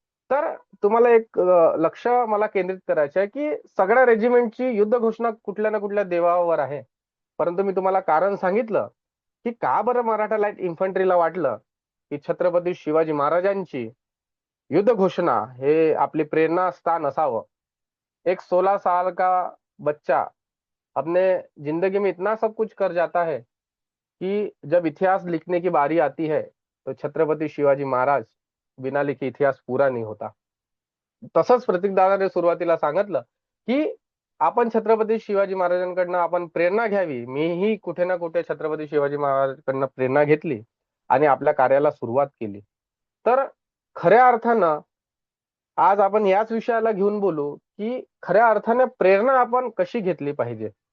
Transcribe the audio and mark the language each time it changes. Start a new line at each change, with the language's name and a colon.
Marathi: तर तुम्हाला एक लक्ष मला केंद्रित करायचं आहे की सगळ्या रेजिमेंटची युद्ध घोषणा कुठल्या ना कुठल्या देवावर आहे. परंतु मी तुम्हाला कारण सांगितलं की का बरं मराठा लाईट इन्फंट्रीला वाटलं की छत्रपती शिवाजी महाराजांची युद्ध घोषणा हे आपली प्रेरणा स्थान असावं.
Hindi: एक 16 साल का बच्चा अपने जिंदगी में इतना सब कुछ कर जाता है कि जब इतिहास लिखने की बारी आती है तो छत्रपती शिवाजी महाराज बिना लिखे इतिहास पूरा नहीं होता.
Marathi: तसंच प्रतीकदादाने सुरुवातीला सांगितलं की आपण छत्रपती शिवाजी महाराजांकडनं आपण प्रेरणा घ्यावी. मीही कुठे ना कुठे छत्रपती शिवाजी महाराजांकडनं प्रेरणा घेतली आणि आपल्या कार्याला सुरुवात केली. तर खऱ्या अर्थानं आज आपण याच विषयाला घेऊन बोलू की खऱ्या अर्थाने प्रेरणा आपण कशी घेतली पाहिजे.